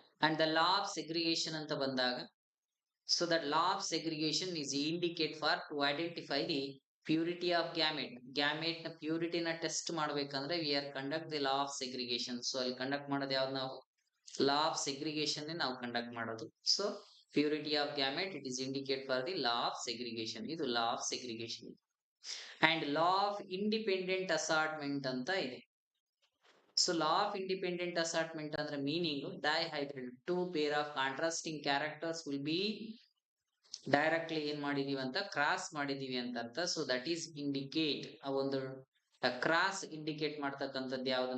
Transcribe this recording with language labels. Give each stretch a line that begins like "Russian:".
English: and the law of segregation
Kannada: ಅಂತ ಬಂದಾಗ,
English: so that law of segregation is indicate for to identify the purity of gamete.
Kannada: Gamete na purity na
English: test
Kannada: ಮಾಡಬೇಕಂದ್ರೆ
English: we are conduct the law of segregation.
Kannada: So ಅಲ್ಲಿ conduct ಮಾಡೋದು ಯಾವ್ದು? ನಾವು law of segregation ನಾವು conduct ಮಾಡೋದು.
English: So purity of gamete, it is indicate for the law of segregation. ಇದು law of segregation. And law of independent assortment ಅಂತ ಇದೆ. So law of independent assortment ಅಂದ್ರೆ meaning dihybrid two pair of contrasting characters will be directly
Kannada: ಏನ್ ಮಾಡಿದೀವಿ ಅಂತ cross ಮಾಡಿದೀವಿ ಅಂತ ಅರ್ಥ. ಸೊ ದಟ್ ಈಸ್ ಇಂಡಿಕೇಟ್, ಆ ಒಂದು ಕ್ರಾಸ್ ಇಂಡಿಕೇಟ್ ಮಾಡ್ತಕ್ಕಂಥದ್ದು ಯಾವ್ದು?